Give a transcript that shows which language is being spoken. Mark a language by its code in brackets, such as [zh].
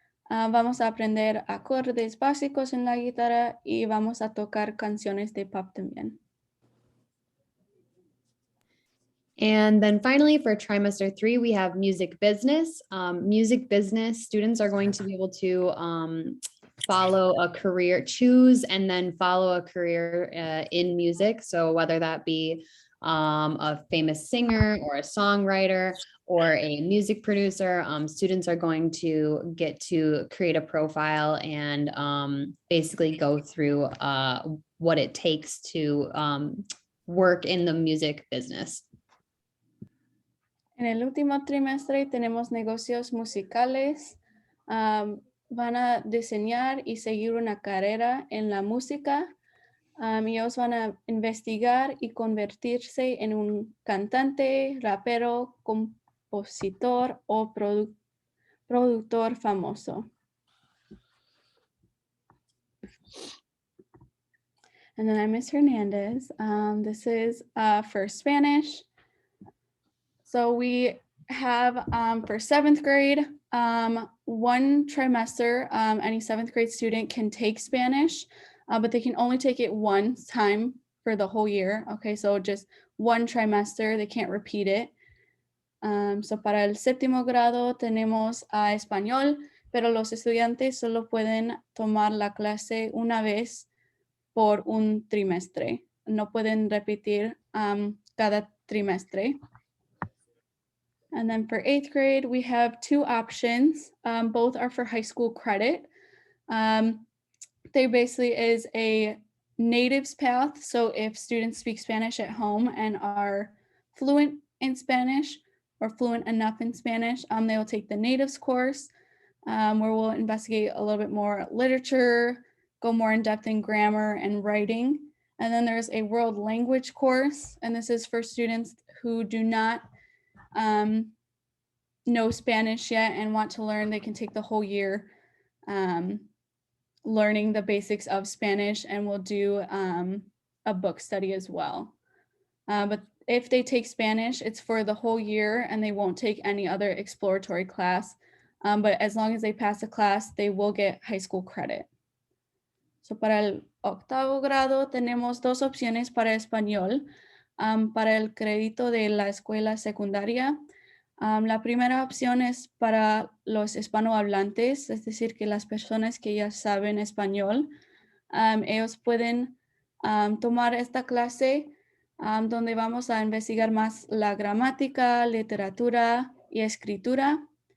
[es] Vamos a aprender acordes básicos en la guitarra y vamos a tocar canciones de pop también. [en] And then finally, for trimester 3, we have music business. Music business students are going to be able to follow a career, choose and then follow a career in music. So whether that be a famous singer or a songwriter or a music producer, students are going to get to create a profile and basically go through what it takes to work in the music business. [es] En el último trimestre tenemos negocios musicales. Van a diseñar y seguir una carrera en la música. Ellos van a investigar y convertirse en un cantante, rapero, compositor o productor famoso. [en] And then I'm Miss Hernandez. This is for Spanish. So we have for 7th grade, one trimester, any 7th grade student can take Spanish, but they can only take it one time for the whole year. Okay, so just one trimester, they can't repeat it. [es] So para el séptimo grado tenemos español, pero los estudiantes solo pueden tomar la clase una vez por un trimestre. No pueden repetir cada trimestre. [en] And then for 8th grade, we have 2 options. Both are for high school credit. They basically is a natives path. So if students speak Spanish at home and are fluent in Spanish or fluent enough in Spanish, they will take the natives course, where we'll investigate a little bit more literature, go more in depth in grammar and writing. And then there's a world language course, and this is for students who do not know Spanish yet and want to learn. They can take the whole year learning the basics of Spanish, and we'll do a book study as well. But if they take Spanish, it's for the whole year and they won't take any other exploratory class. But as long as they pass the class, they will get high school credit. [es] So para el octavo grado tenemos 2 opciones para español. Para el crédito de la escuela secundaria, la primera opción es para los hispanohablantes, es decir, que las personas que ya saben español, ellos pueden tomar esta clase donde vamos a investigar más la gramática, literatura y escritura.